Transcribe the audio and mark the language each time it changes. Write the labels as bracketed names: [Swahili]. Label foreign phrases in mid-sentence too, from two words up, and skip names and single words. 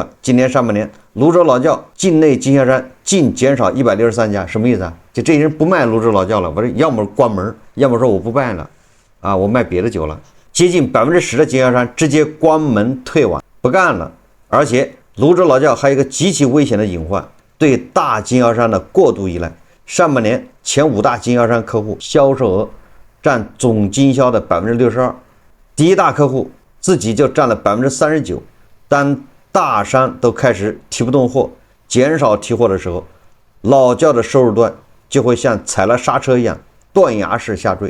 [Chinese] 今年上半年，泸州老窖境內經銷商淨減少163家，什麼意思啊？就這些人不賣泸州老窖了，我這要麼關門，要麼說我不賣了啊，我賣別的酒了。接近10%的經銷商直接關門退網，不幹了。而且泸州老窖還有一個極其危險的隱患，對大經銷商的過度依賴。上半年前5大經銷商客戶銷售額占總經銷的62%，第一大客戶自己就占了39%。當大商都開始提不動貨，減少提貨的時候，老窖的收入端就會像踩了剎車一樣斷崖式下墜。